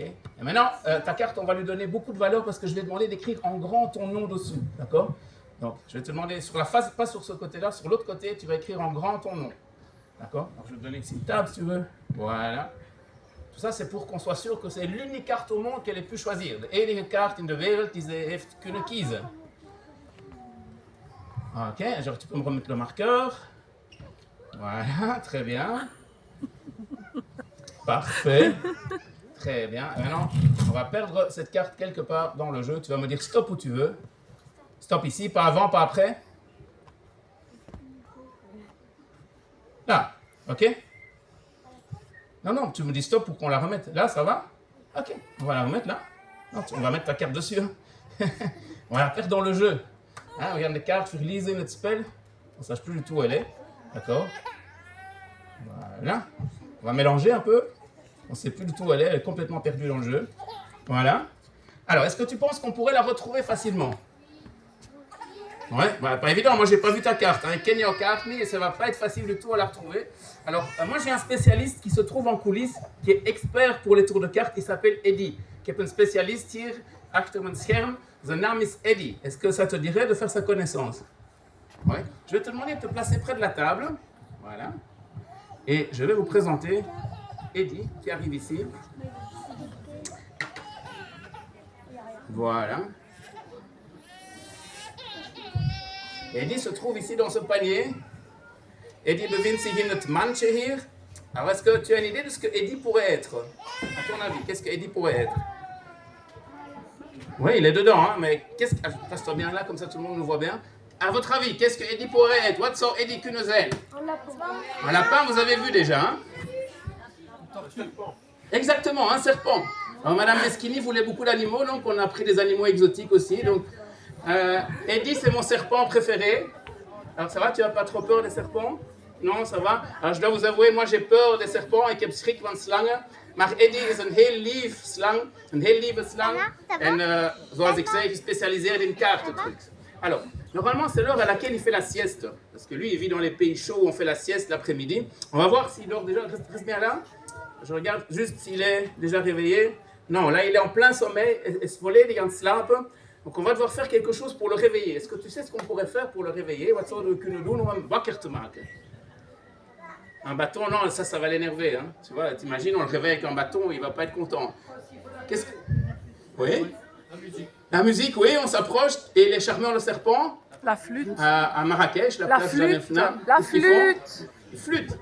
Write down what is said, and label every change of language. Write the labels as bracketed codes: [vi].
[fr] Et maintenant, ta carte, on va lui donner beaucoup de valeur parce que je vais demander d'écrire en grand ton nom dessus. D'accord? Donc, je vais te demander sur la face, pas sur ce côté-là, sur l'autre côté, tu vas écrire en grand ton nom. D'accord? Alors, je vais te donner ici une table si tu veux. Voilà. Tout ça, c'est pour qu'on soit sûr que c'est l'unique carte au monde qu'elle ait pu choisir. [nl] De enige carte in de wereld die ze heeft kunnen kiezen. [fr] Ok, alors tu peux me remettre le marqueur. Voilà, très bien. Parfait. Très bien. Et maintenant, on va perdre cette carte quelque part dans le jeu. Tu vas me dire stop où tu veux. Stop ici, pas avant, pas après. Là, ok? Non, tu me dis stop pour qu'on la remette. Là, ça va? Ok, on va la remettre là. Non, on va mettre ta carte dessus. On va la perdre dans le jeu. Hein, regarde les cartes, [nl] verliezen in het spel. [fr] On ne sache plus du tout où elle est. D'accord? Voilà. On va mélanger un peu. On ne sait plus du tout où elle est complètement perdue dans le jeu. Voilà. Alors, est-ce que tu penses qu'on pourrait la retrouver facilement? Ouais, bah, pas évident, moi j'ai pas vu ta carte, hein. Kenya Cartney, et ça va pas être facile du tout à la retrouver. Alors, moi j'ai un spécialiste qui se trouve en coulisses, qui est expert pour les tours de cartes, qui s'appelle Eddie. Qui est un spécialiste [nl] hier, achter mijn scherm, zijn naam is Eddie. [fr] Est-ce que ça te dirait de faire sa connaissance? Ouais. Je vais te demander de te placer près de la table. Voilà. Et je vais vous présenter Eddie, qui arrive ici. Voilà. Eddie se trouve ici dans ce panier. [nl] Eddie bevindt zich in het mandje hier. [fr] Alors, est-ce que tu as une idée de ce que Eddie pourrait être? À ton avis, qu'est-ce que Eddie pourrait être? Oui, il est dedans, hein, mais qu'est-ce que... Passe-toi bien là, comme ça tout le monde nous voit bien. À votre avis, qu'est-ce que Eddie pourrait être? [nl] Wat zou Eddie kunnen zijn? [fr] Un lapin. Un lapin, vous avez vu déjà, hein? Exactement, un serpent. Alors, Madame Meschini voulait beaucoup d'animaux, donc on a pris des animaux exotiques aussi. Donc, Eddie, c'est mon serpent préféré. Alors, ça va, tu n'as pas trop peur des serpents? Non, ça va. Alors, je dois vous avouer, moi j'ai peur des serpents. [nl] Ik heb schrik van slangen. Maar Eddie is een heel lief slang, een heel lieve slang. En zoals ik zei, gespécialiseerd in kaartentrucs. [fr] Alors, normalement, c'est l'heure à laquelle il fait la sieste. Parce que lui, il vit dans les pays chauds où on fait la sieste l'après-midi. On va voir s'il dort déjà. Reste bien là. Je regarde juste s'il est déjà réveillé. Non, là, il est en plein sommeil. [nl] Is volledig aan het slapen. [fr] Donc, on va devoir faire quelque chose pour le réveiller. Est-ce que tu sais ce qu'on pourrait faire pour le réveiller? [nl] Wat zouden we kunnen doen om hem wakker te maken? [fr] Un bâton, non, ça va l'énerver. Hein. Tu vois, t'imagines, on le réveille avec un bâton, il va pas être content. Qu'est-ce que... Oui? La musique. La musique, oui, on s'approche. Et les charmeurs le serpent? La flûte. À Marrakech, la place de flûte. Fna. La flûte. Une flûte.